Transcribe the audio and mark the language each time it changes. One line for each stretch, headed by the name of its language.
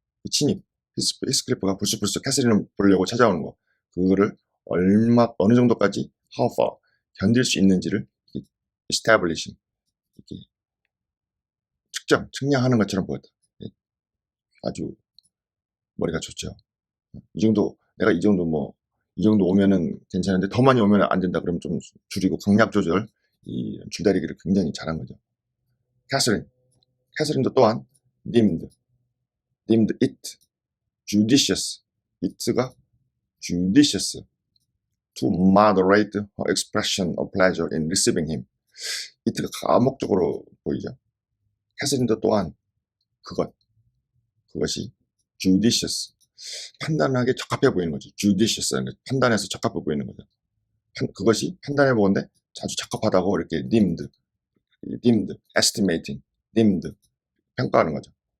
Korean: 침입 히스클리프가 불쑥불쑥 캐서린을 보려고 찾아오는 거, 그거를 어느 정도까지
English: how far
Korean: 견딜 수 있는지를 establishing, 이렇게 측량하는 것처럼 보였다. 아주 머리가 좋죠. 내가 이 정도 오면은 괜찮은데 더 많이 오면 안 된다 그러면 좀 줄이고 강약 조절, 이 줄다리기를 굉장히 잘한 거죠. 캐서린도 또한
English: deemed it judicious, it가 judicious to moderate her expression of pleasure in receiving him.
Korean: it가 감옥적으로 보이죠. 캐서린도 또한 그것이 judicious, 판단하기 적합해 보이는 거죠. judicious는 판단해서 적합해 보이는 거죠. 그것이 판단해 보는데 아주 적합하다고 이렇게 deemed, estimating, deemed 평가하는 거죠.